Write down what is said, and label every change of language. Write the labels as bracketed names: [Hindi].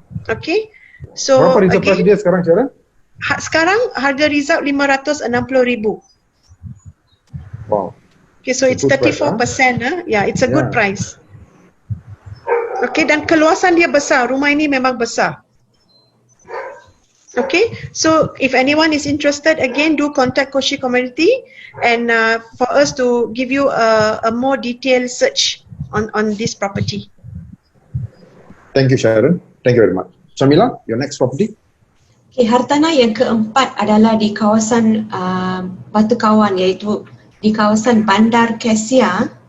[Malay] Okay. So berapa rizab price dia sekarang Sharon? Sekarang harga rizab RM560,000. Wow. [English] Okay, so it's 34%. Yeah, it's a good price. [Malay] Okay, dan keluasan dia besar. Rumah ini memang besar. [English] Okay, so if anyone is interested, again, do contact Khoshee Community and for us to give you a more detailed search on this property. Thank you Sharon. Thank you very much. Syamila, your next property. [Malay] Okay, hartanah yang keempat adalah di kawasan Batu Kawan, iaitu di kawasan Bandar Kesia.